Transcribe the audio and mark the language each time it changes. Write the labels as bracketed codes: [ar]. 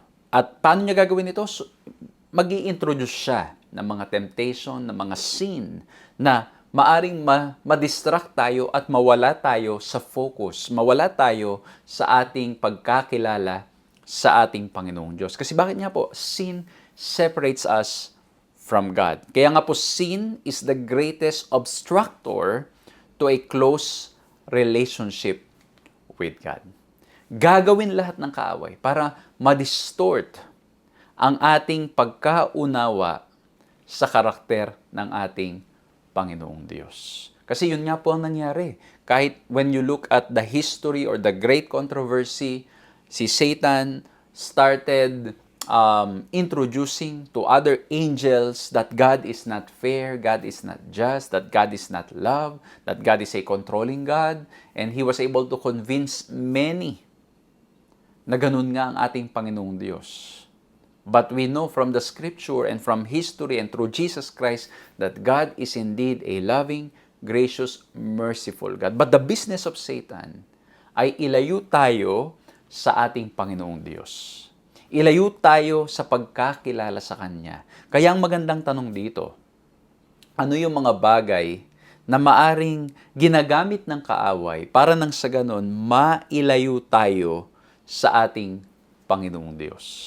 [tl] At paano niya gagawin ito? Mag-i-introduce siya ng mga temptation, ng mga sin na maaring ma-distract tayo at mawala tayo sa focus, mawala tayo sa ating pagkakilala sa ating Panginoong Diyos. Kasi bakit nga po? [en] Sin separates us from God. [tl] Kaya nga po, [en] sin is the greatest obstructor to a close relationship with God. [tl] Gagawin lahat ng kaaway para ma-distort ang ating pagkaunawa sa karakter ng ating Panginoong Diyos. Kasi yun nga po ang nangyari. Kahit [en] when you look at the history or the great controversy, si Satan started introducing to other angels that God is not fair, God is not just, that God is not love, that God is a controlling God, and he was able to convince many [tl] na ganun nga ang ating Panginoong Diyos. [en] But we know from the scripture and from history and through Jesus Christ that God is indeed a loving, gracious, merciful God. But the business of Satan [tl] ay ilayo tayo sa ating Panginoong Diyos. Ilayo tayo sa pagkakilala sa Kanya. Kaya ang magandang tanong dito, ano yung mga bagay na maaring ginagamit ng kaaway para nang sa ganon, mailayo tayo sa ating Panginoong Diyos?